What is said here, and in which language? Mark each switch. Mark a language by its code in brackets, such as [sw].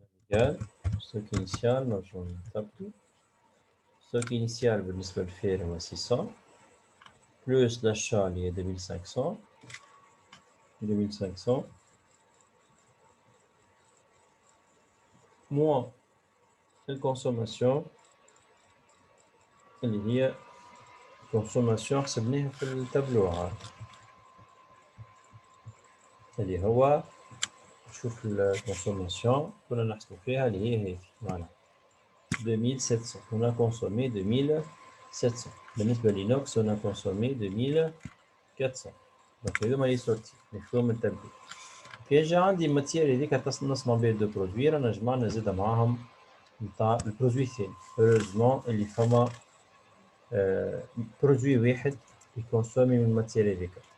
[fr] égal stock initial [ar] نرجعو نثبتو. stock initial بالنسبة للفعل هو 600 [fr] plus l'achat [ar] اللي هي 2500 moins الكونسوماسيون اللي هي consommation حسبناها في التابلو عاد اللي هو شوف الكونسوماسيون كنا نحسبو فيها اللي هي هذه فوالا 2700. [fr] on a consommé 2700. [ar] بالنسبة للإينوكس [fr] on a consommé 2400. [ar] دونك هذوما لي سورتي نكتبهم من التابلو. كي جا عندي ماتير هذيك نصنع بها دو برودوي رانا جمعنا زادا معاهم نتاع البرودوي الثاني. هوروزمون اللي فما برودوي واحد يكونسومي من الماتير هذيك.